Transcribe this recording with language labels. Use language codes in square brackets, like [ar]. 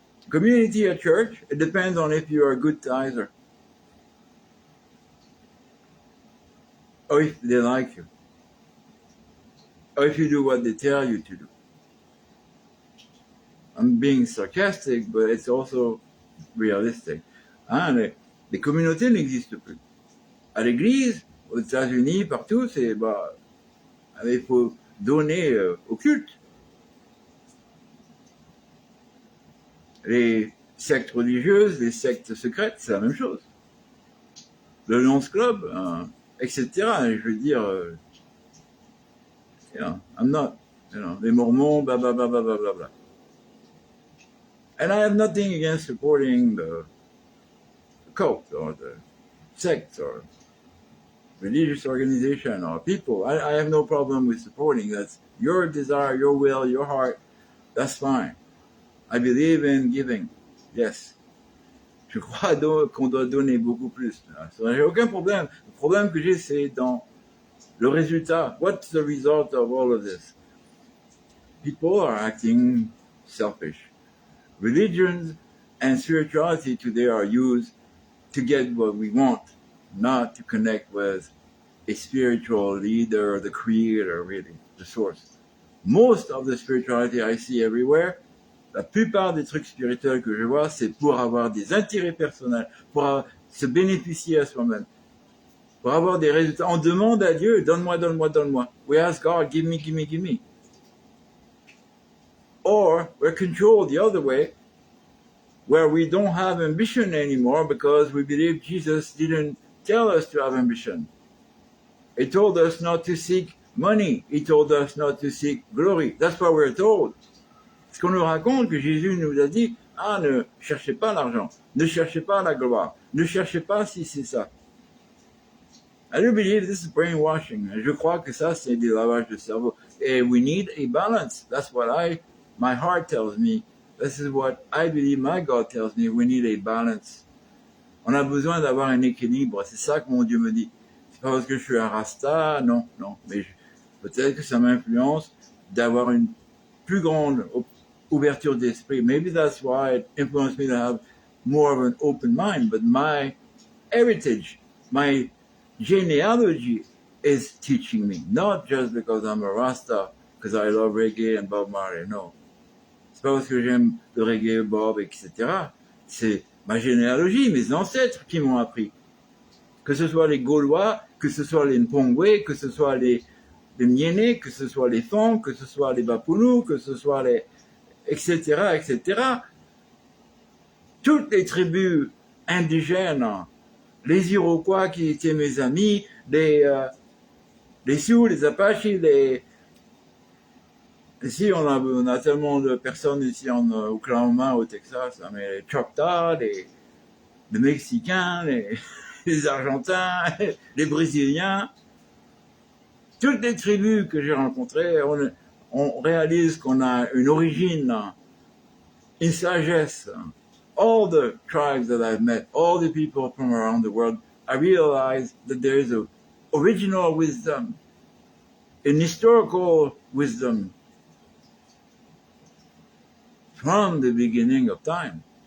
[en] Community at church, it depends on if you are a good tither. Or if they like you. Or if you do what they tell you to do. I'm being sarcastic, but it's also realistic. [fr] Hein, les communautés n'existent plus. À l'église, aux États-Unis, partout, il faut donner au culte. Les sectes religieuses, les sectes secrètes, c'est la même chose. Le Lions Club, etc. Je veux dire, [en] I'm not, [fr] les Mormons, blah, blah, blah, blah, blah, blah, blah. [en] And I have nothing against supporting the cult or the sect or religious organization or people. I have no problem with supporting. That's your desire, your will, your heart. That's fine. I believe in giving. Yes. [fr] Je crois qu'on doit donner beaucoup plus. J'ai aucun problème. Le problème que j'ai, c'est dans le résultat. [en] What's the result of all of this? People are acting selfish. Religions and spirituality today are used to get what we want, not to connect with a spiritual leader, the creator, really, the source. Most of the spirituality I see everywhere, [fr] la plupart des trucs spirituels que je vois, c'est pour avoir des intérêts personnels, pour se bénéficier à soi-même, pour avoir des résultats. On demande à Dieu, donne-moi, donne-moi, donne-moi. [en] We ask God, give me, give me, give me. Or we're controlled the other way, where we don't have ambition anymore because we believe Jesus didn't tell us to have ambition. He told us not to seek money. He told us not to seek glory. That's what we're told. [fr] Ce qu'on nous raconte, que Jésus nous a dit, ah, ne cherchez pas l'argent, ne cherchez pas la gloire, ne cherchez pas si c'est ça. [en] I do believe this is brainwashing. [fr] Je crois que ça, c'est du lavage de cerveau. [en] Et we need a balance. That's what my heart tells me. This is what I believe my God tells me. We need a balance. [fr] On a besoin d'avoir un équilibre. C'est ça que mon Dieu me dit. C'est pas parce que je suis un rasta, non. Mais peut-être que ça m'influence d'avoir une plus grande ouverture d'esprit. [en] Maybe that's why it influenced me to have more of an open mind. But my heritage, my genealogy is teaching me. Not just because I'm a rasta, because I love reggae and Bob Marley, no. [fr] C'est pas parce que j'aime le reggae, Bob, etc. C'est ma généalogie, mes ancêtres qui m'ont appris. Que ce soit les Gaulois, que ce soit les Mpongwe, que ce soit les Mienais, que ce soit les Fons, que ce soit les Bapounous, que ce soit les... etc. Toutes les tribus indigènes, les Iroquois qui étaient mes amis, les Sioux, les Apaches, Ici, on a tellement de personnes ici en Oklahoma, au Texas, mais les Choctaws, les Mexicains, les Argentins, les Brésiliens, toutes les tribus que j'ai rencontrées, on réalise qu'on a une origine, une sagesse. [en] All the tribes that I've met, all the people from around the world, I realize that there is an original wisdom, an historical wisdom from the beginning of time.